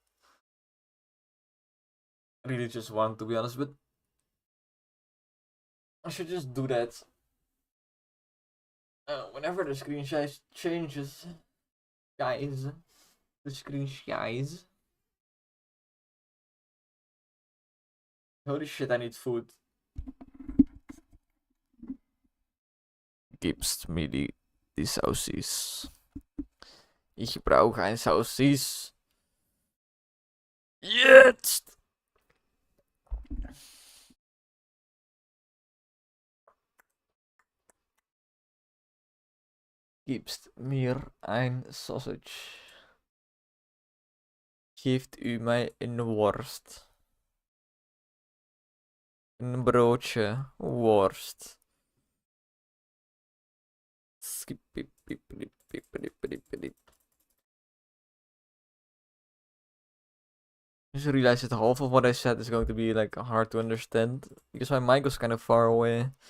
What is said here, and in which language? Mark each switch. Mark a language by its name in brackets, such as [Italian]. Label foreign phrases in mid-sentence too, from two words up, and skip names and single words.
[English] I really just want to be honest, but I should just do that whenever the screen size changes, guys. The screen size. Holy shit, I need food. [German] Gibst mir die Sausis. Ich brauche ein Sausis. Jetzt! Gibst mir ein Sausage. [Dutch] Geeft u mij een worst. Een broodje worst. [English] Skip. Just realized that half of what I said is going to be like hard to understand because my mic was kind of far away.